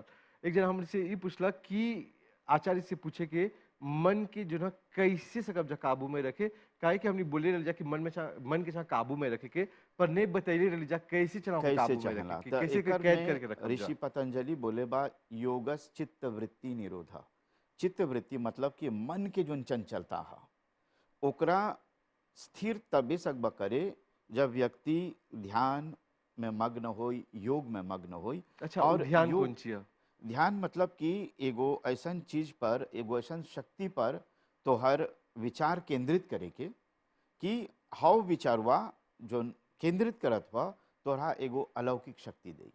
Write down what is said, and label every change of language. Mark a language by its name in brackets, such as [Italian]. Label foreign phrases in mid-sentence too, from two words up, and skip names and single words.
[Bhojpuri] एक जना हमसे ये पूछला कि आचार्य से पूछे के मन के जो है कैसे सकब जा काबू में रखे, काहे कि हमने बोले रह जा कि मन के काबू में रखे के, पर नहीं बतैले रह जा कैसे चला काबू में रखे के, कैसे कैद करके रखे। ऋषि पतंजलि बोले बा [Sanskrit] योगस चित्त वृत्ति निरोधा। चित्त वृत्ति [Bhojpuri] मतलब कि मन के जो चंचलता है ओकरा स्थिर तबे सकबा करे जब व्यक्ति ध्यान में मग्न होई, योग में मग्न होई। अच्छा, वो और ध्यान योग कौन चिया? ध्यान मतलब कि एगो ऐसन चीज पर, एगो ऐसन शक्ति पर तोहर विचार केंद्रित करे के कि हाउ विचारवा जो केंद्रित करत हुआ तोहरा एगो अलौकिक शक्ति दे।